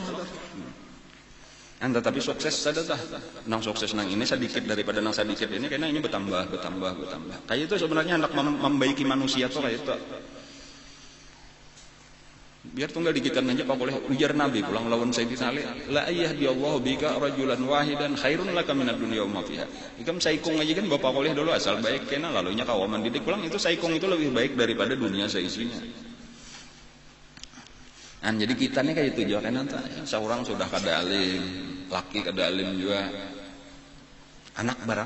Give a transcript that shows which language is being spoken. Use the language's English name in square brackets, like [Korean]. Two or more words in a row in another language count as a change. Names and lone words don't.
[Indonesian] Tetapi sukses saja dah. [Banjar] Nang sukses nang ini sedikit daripada nang sedikit ini karena ini bertambah. Kayak itu sebenarnya hendak membaiki manusia tuh kayak itu. Biar tunggal dikitan aja pak boleh ujar Nabi pulang lawan Sayyidina Ali [Arabic] لأن يهدي الله بك رجلا واحدا خير لك من الدنيا وما فيها. [Banjar] Ikam saikung aja kan bapak boleh dulu asal baik kena lalunya kawaman didik pulang itu saikung itu lebih baik daripada dunia seisinya. Jadi kita nih kayak itu juga kan seorang sudah kada alim laki kada alim juga. Anak barang.